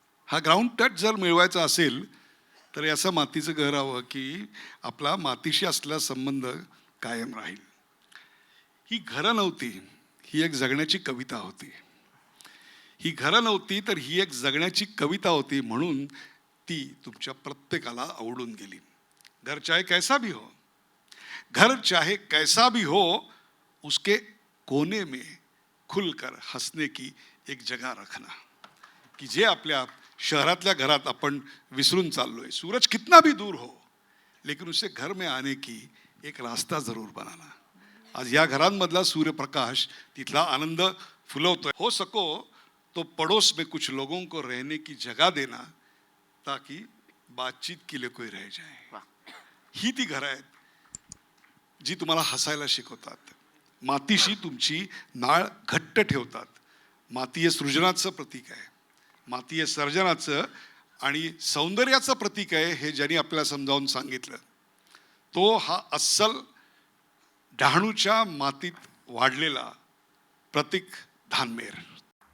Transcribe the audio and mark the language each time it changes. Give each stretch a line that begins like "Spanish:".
Marathi: हा ground touch जर मिळवायचा असेल तर असं मातीचं घर हवं की आपला मातीशी असलेला संबंध कायम राहील. ही घरं नव्हती, ही एक जगण्याची कविता होती. ही घरं नव्हती तर ही एक जगण्याची कविता होती, म्हणून ती तुमच्या प्रत्येकाला आवडून गेली.
Hindi: घर चाहे कैसा भी हो, घर चाहे कैसा भी हो, उसके कोने में खुलकर हंसने की एक जगह रखना.
Marathi: की जे आपल्या शहरातल्या घरात आपण विसरून चाललोय.
Hindi: सूरज कितना भी दूर हो लेकिन उसे घर में आने की एक रास्ता जरूर बनाना.
Marathi: आज या घरांमधला सूर्यप्रकाश तिथला आनंद फुलवतोय.
Hindi: हो सको तो पड़ोस में कुछ लोगों को रहने की जगह देना ताकि बातचीत के लिए कोई रह जाए. वाह.
Marathi: ही ती घरं आहेत जी तुम्हाला हसायला शिकवतात, मातीशी तुमची नाळ घट्ट ठेवतात. माती हे सृजनाचं प्रतीक आहे, माती हे सर्जनाचं आणि सौंदर्याचं प्रतीक आहे, हे ज्यांनी आपल्याला समजावून सांगितलं तो हा अस्सल डहाणूच्या मातीत वाढलेला प्रतीक धानमेर.